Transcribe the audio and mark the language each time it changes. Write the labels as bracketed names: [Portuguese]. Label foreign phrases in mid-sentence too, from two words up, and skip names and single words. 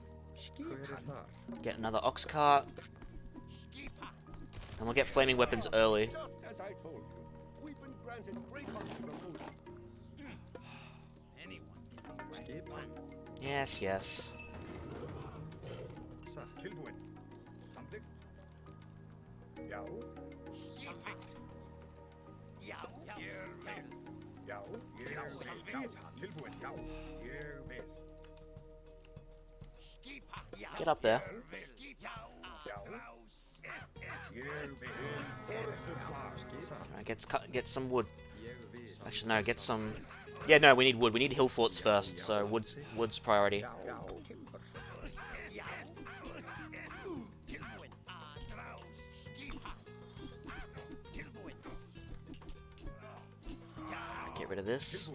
[English] Get another ox cart. And we'll get flaming weapons early. Just as I told you, we've been granted great honor from Odin. Anyone can be right once. Yes, yes. [Icelandic] Tilbúin. Samþykkt. Já. Já, ég vil. Já. Ég vil. Skipan. Tilbúin. Já. Ég vil. Skipa. Já. [English] Get up there. [Icelandic] Já. Já. Ég vil. Forystuslag. [English] Alright, get some wood. Actually, no, get some... Yeah, no, we need wood. We need hill forts first, so wood's priority. Get rid of this.